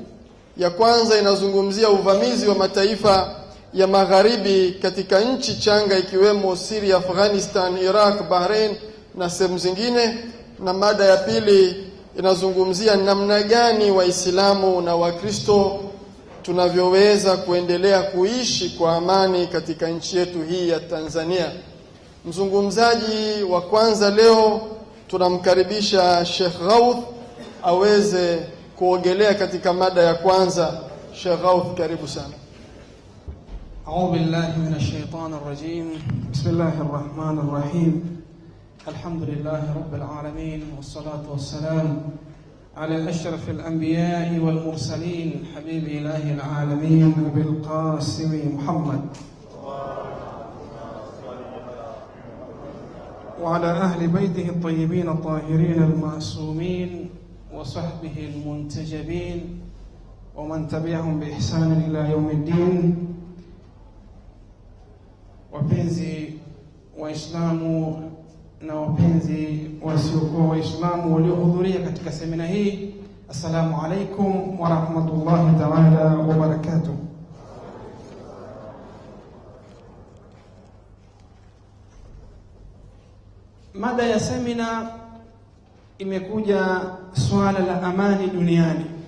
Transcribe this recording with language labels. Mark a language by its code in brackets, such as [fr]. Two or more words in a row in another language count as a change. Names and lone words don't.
[sw] Ya kwanza inazungumzia uvamizi wa mataifa ya magharibi katika nchi changa ikiwemo Syria, Afghanistan, Iraq, Bahrain na sehemu zingine, na mada ya pili inazungumzia namna gani Waislamu na Wakristo tunavyoweza kuendelea kuishi kwa amani katika nchi yetu hii ya Tanzania. Mzungumzaji wa kwanza leo tunamkaribisha Sheikh Ghawth aweze kuogelea katika mada ya kwanza. Sheikh Ghawth, karibu sana. [ar] أعوذ بالله من الشيطان الرجيم. بسم الله الرحمن الرحيم. الحمد لله رب العالمين، والصلاة والسلام على أشرف الأنبياء والمرسلين، حبيب إله العالمين أبي القاسم محمد وعلى أهل بيته الطيبين الطاهرين المعصومين وصحبه المنتجبين ومن تبعهم بإحسان إلى يوم الدين. [sw] Wapenzi Waislamu na wapenzi wasiokuwa Waislamu waliohudhuria katika semina hii, [ar] السلام عليكم ورحمة الله تعالى وبركاته. [sw] Mada ya semina imekuja swala la amani duniani.